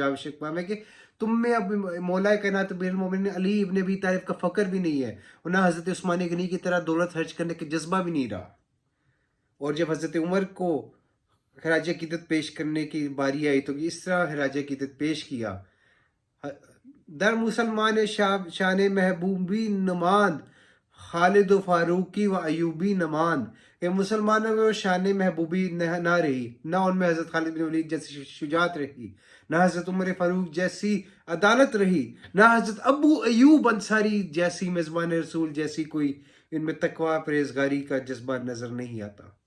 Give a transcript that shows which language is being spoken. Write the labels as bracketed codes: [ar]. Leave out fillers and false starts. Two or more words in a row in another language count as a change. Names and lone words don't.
[ur] جواب شکوہ میں کہ تم میں اب مولا کائنات امیر المومنین علی ابن ابی طالب کا فقر بھی نہیں ہے، اور نہ حضرت عثمان غنی کی طرح دولت خرچ کرنے کے جذبہ بھی نہیں رہا۔ اور جب حضرت عمر کو خراج عقیدت پیش کرنے کی باری آئی تو اس طرح خراج عقیدت پیش کیا: [fa] در مسلمان شان محبوبی نماند، خالد و فاروقی و ایوبی نماند۔ [ur] کہ مسلمانوں میں وہ شان محبوبی نہ رہی، نہ ان میں حضرت خالد بن ولید جیسی شجاعت رہی، نہ حضرت عمر فاروق جیسی عدالت رہی، نہ حضرت ابو ایوب انصاری جیسی میزبان رسول جیسی کوئی ان میں تقوی پرہیزگاری کا جذبہ نظر نہیں آتا۔